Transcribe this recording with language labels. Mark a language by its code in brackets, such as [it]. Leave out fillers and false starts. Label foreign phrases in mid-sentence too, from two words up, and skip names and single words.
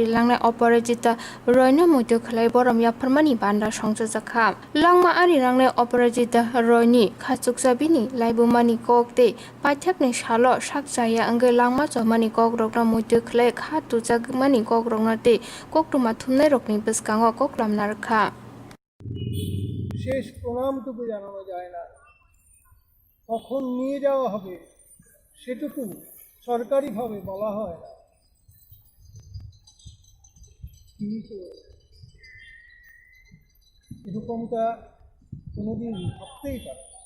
[trp] लांनाय अपराजिता रयनो मुद्य खलाय बरम याफरमानि बान्दा संजोजाखा लांगमा आरि लांनाय अपराजिता रयनि खाचुकजाबिनि लाइबुमानि ककते पाठ्याकनि सालो साकजाया अंगे लांगमा जमानि ककरकना मुद्य खलाय खा तुजागमानि ककरकनाते ककटुमा थुमनाय रकनि बसखांग ककलामना रखा [bn] শেষ প্রণামটুকু জানানো যায় না, কখন নিয়ে যাওয়া হবে সেটুকু সরকারিভাবে বলা হয় না। কিন্তু এরকমটা কোনোদিন ভাবতেই পারে।